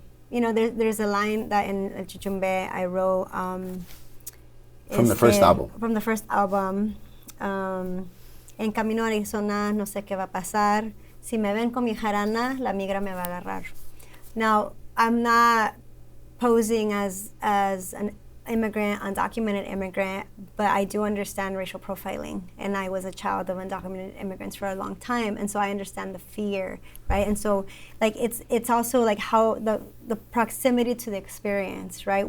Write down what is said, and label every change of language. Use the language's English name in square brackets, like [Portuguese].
[English] There's a line that in El Chichumbe I wrote from the first album. From the first album. [Spanish] En camino a Arizona, no sé qué va a pasar. Si me ven con mi jarana, la migra me va a agarrar. [English] Now, I'm not posing as an immigrant, undocumented immigrant, but I do understand racial profiling. And I was a child of undocumented immigrants for a long time, and so I understand the fear, right? And so, like, it's also like how the proximity to the experience, right?